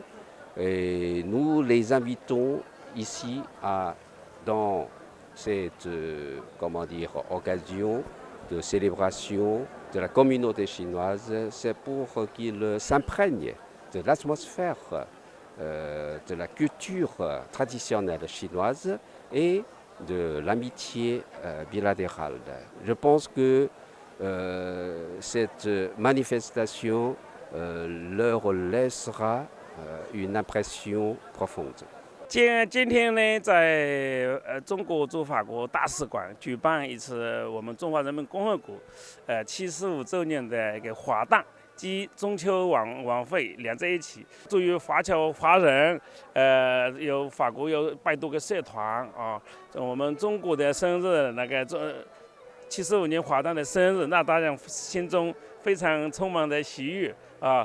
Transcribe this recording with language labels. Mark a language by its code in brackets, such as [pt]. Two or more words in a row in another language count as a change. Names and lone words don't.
[fr] Et nous les invitons ici dans cette occasion de célébration de la communauté chinoise, c'est pour qu'ils s'imprègnent de l'atmosphère de la culture traditionnelle chinoise et de l'amitié bilatérale. Je pense que cette manifestation leur laissera une impression profonde. [zh] 今天呢，在中国驻法国大使馆举办一次我们中华人民共和国75周年的一个华诞及中秋晚会连在一起。作为华侨华人，有法国有100多个社团啊，我们中国的生日那个75年华诞的生日，那大家心中非常充满的喜悦啊！